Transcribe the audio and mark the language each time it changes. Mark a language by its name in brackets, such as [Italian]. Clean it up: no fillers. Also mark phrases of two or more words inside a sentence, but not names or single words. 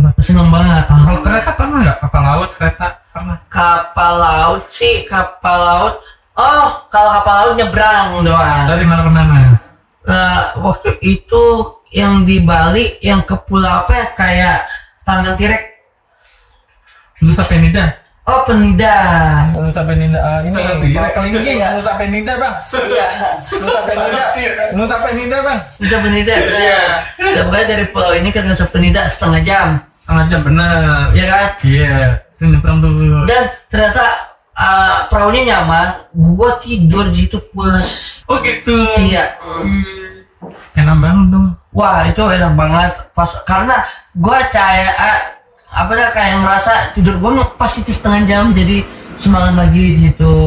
[Indonesian] Seneng banget. Kalau kereta pernah nggak? Kapal laut, kereta pernah? Kapal laut sih, kapal laut. Oh, kalau kapal laut nyebrang doang. Dari mana ke mana? Waktu itu yang di Bali, yang ke pulau apa ya, kayak Tangan Tirek. Nusa Penida. Oh, Penida. Nusa Penida. Ini Tirek. Kelingking ya? Nusa Penida bang. Iya. Nusa Penida. Nusa Penida bang. Nusa Penida. Nah, pokoknya dari pulau ini ke Nusa Penida setengah jam. Setengah jam bener. Ya kan? Iya. Itu nyebrang tuh. Dan ternyata perahunya nyaman. Gua tidur di situ pulas. Oh gitu. Iya. Enak banget dong. Wah, itu enak banget pas karena gua kayak kayak merasa tidur gua pas itu setengah jam, jadi semangat lagi di situ.